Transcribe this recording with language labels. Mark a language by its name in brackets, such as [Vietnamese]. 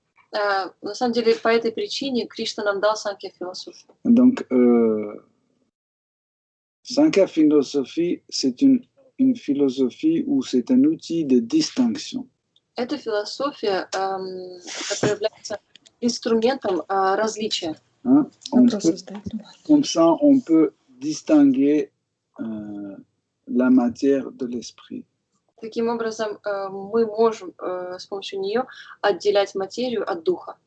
[Russian] На самом деле, по этой причине Кришна нам дал Санкья философию. [French] Donc, 5e philosophie, c'est une philosophie où c'est un outil de distinction. [Russian] Эта философия, которая является инструментом различия. Hein? [French] Comme ça, on peut distinguer la matière de l'esprit. [Russian] Таким образом, мы можем с помощью нее отделять материю от духа,